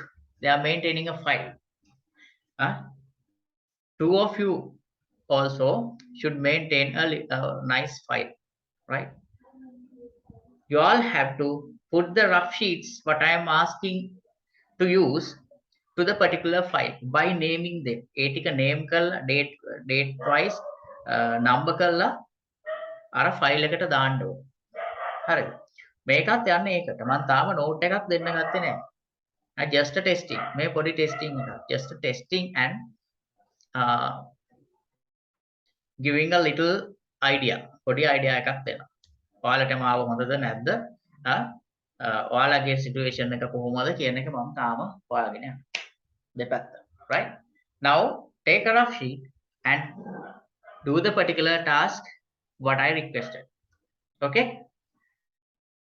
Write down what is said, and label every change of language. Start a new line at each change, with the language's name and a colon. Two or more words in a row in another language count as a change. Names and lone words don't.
English: They are maintaining a file. Two of you also should maintain a nice file, right? You all have to put the rough sheets, what I am asking to use, to the particular file by naming them.
Sinhala: ඒ ටික name කරලා
English: date twice number
Sinhala: කරලා අර file එකට දාන්න ඕනේ. හරිද? මේකත් යන්නේ ඒකට. මම තාම note එකක් දෙන්න ගත්තේ නැහැ.
English: Just a testing.
Sinhala: මේ පොඩි testing එකක්.
English: Just a testing and giving a little idea.
Sinhala: පොඩි idea එකක් දෙනවා. ඔයාලටම ආව හොඳද නැද්ද? ඔයාලගේ situation එක කොහොමද කියන එක මම තාම හොයාගෙන යනවා. දෙපැත්ත.
English: Right? Now take a rough sheet and do the particular task what I requested. Okay?